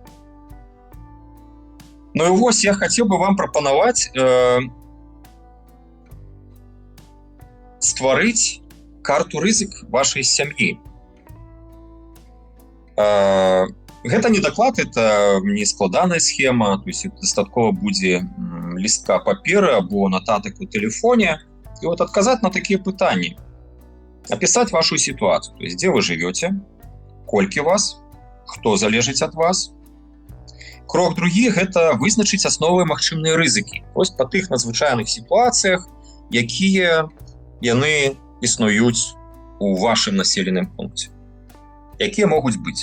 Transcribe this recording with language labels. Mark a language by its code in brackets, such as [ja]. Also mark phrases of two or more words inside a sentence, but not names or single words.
[be] Ну і вось я хацеў бы вам прапанаваць стварыць карту рызык вашай сям'і. Гэта не даклад, это не складаная схема, [ru] то есть [be] дастаткова будзе лістка паперы або нататак у тэлефоне, і вот адказаць на такія пытанні. [ru] Описать вашу ситуацию, то есть где вы живете, [be] колькі вас, хто залежыць ад вас. Крок другі – гэта вызначыць асновы магчымыя рызыкі, [ru] то есть [be] па тых надзвычайных сітуацыях, якія яны існуюць у вашым населеным пункце. Якія могуць быць?